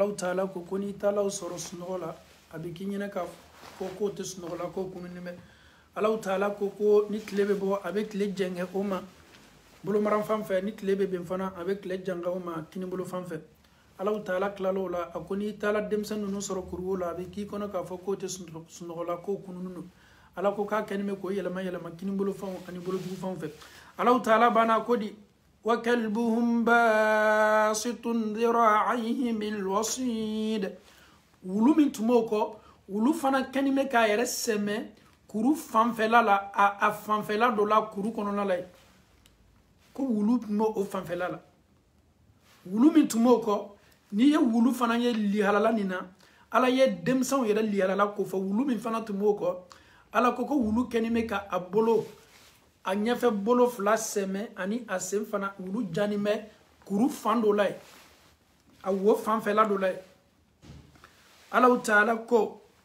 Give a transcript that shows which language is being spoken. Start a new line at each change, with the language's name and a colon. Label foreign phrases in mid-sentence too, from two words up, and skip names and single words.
Bambara: Alahu taala ko n'i taala o sɔrɔ sunɔgɔ la a bɛ k'i ɲɛna ka fɔ k'o tɛ sunɔgɔ la k'o kununen bɛ Alahu taala ko ni tile bɛ bɔ a bɛ tile jɛngɛ o ma bolomaran fan fɛ ni tile bɛ ben fana a bɛ tile janga o ma kinibolo fan fɛ Alahu taala tilala o la a ko n'i taala denmisɛn ninnu sɔrɔ kuruwo la a bɛ k'i kɔnɔ k'a fɔ k'o tɛ sunɔgɔ la k'o kununen don ala ko k'a kɛnin bɛ k'o yɛlɛma kinibolo fɛnw ani bolojugufɛnw fɛ Alahu taala banna ko di
Arabic: وكلبهم باسط ذراعيه بالوصيد
Bambara: wulu min tun b'o kɔ wulu fana kɛnin bɛ k'a yɛrɛ sɛmɛ kuru fanfɛla la a fanfɛla dɔ la kuru kɔnɔna la ko wulu tun b'o fanfɛla la wulu min tun b'o kɔ n'i ye wulu fana ye lihalala nin na ala ye demsan yɛrɛ liyala la ko fɔ wulu min fana tun b'o kɔ ala ko wulu kɛni bɛ ka a bolo a ɲɛfɛ bolo fila sɛmɛ ani a sen fana wulu jani bɛ kuru fan dɔ la ye a wo fanfɛla dɔ la ye ala taala ko